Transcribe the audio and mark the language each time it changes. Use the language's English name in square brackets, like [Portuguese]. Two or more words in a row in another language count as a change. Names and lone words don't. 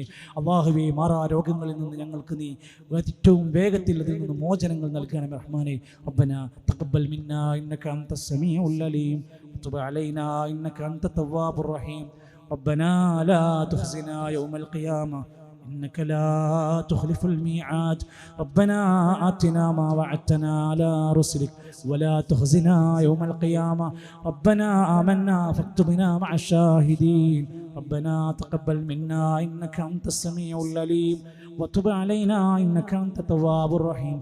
[Malayalam] അല്ലാഹുവേ, മാറാ രോഗങ്ങളിൽ നിന്ന് ഞങ്ങൾക്ക് നീ ഏറ്റവും വേഗത്തിൽ അതിൽ നിന്ന് മോചനങ്ങൾ നൽകണമേ റഹ്മാനെ. [Arabic] ربنا تقبل منا إنك أنت السميع العليم وتب علينا إنك أنت التواب الرحيم. ربنا لا تخزنا يوم القيامة إنك لا تخلف الميعاد. ربنا آتنا ما وعدتنا على رسلك ولا تخزنا يوم القيامة. ربنا آمنا فاكتبنا مع الشاهدين. ربنا تقبل منا إنك أنت السميع العليم وتب علينا إنك أنت التواب الرحيم.